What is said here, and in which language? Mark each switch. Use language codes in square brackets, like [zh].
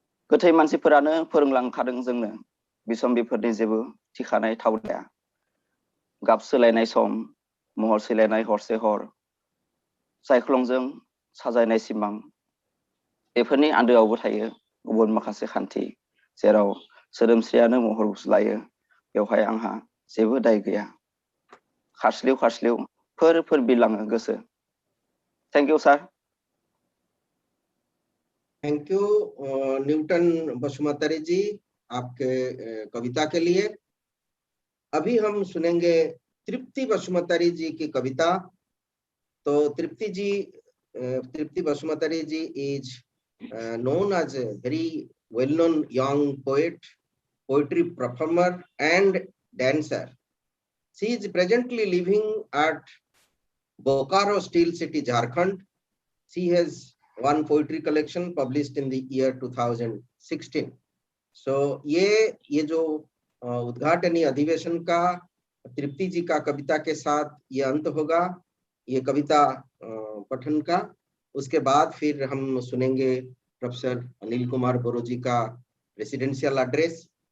[brx] गोथै मानसिफोरानो फोरोंलांखादों जोंनो बिसम्बिफोरनि जेबो थिखानाय थावदाया गाब सोलायनाय सम महर सोलायनाय हरसे हर सायख्लंजों साजायनाय सिमां बेफोरनि आन्दोआवबो थायो गुबुन माखासे खान्थि जेराव सोदोमस्रियानो महर गुस्लायो बेवहाय आंहा जेबो दाय गैया खारस्लिउ खारस्लिउ फोर बिरलाङो गोसो [en] thank you sir [hi] thank you Newton Basumatary जी आपके कविता के लिए। अभी हम सुनेंगे तृप्ति बसुमतारी जी की कविता। [en] तो Tripti Basumatary ji is known as a very well-known young poet, poetry performer and dancer. She is presently living at Bokaro Steel City, Jharkhand. She has one poetry collection published in the year 2016. [hi] So ये जो उद्घाटनी अधिवेशन का तृप्ति जी का कविता के साथ ये अंत होगा ये कविता पठन का। उसके बाद फिर हम सुनेंगे प्रोफेसर अनिल कुमार बोरो जी का रेसिडेंशियल एड्रेस।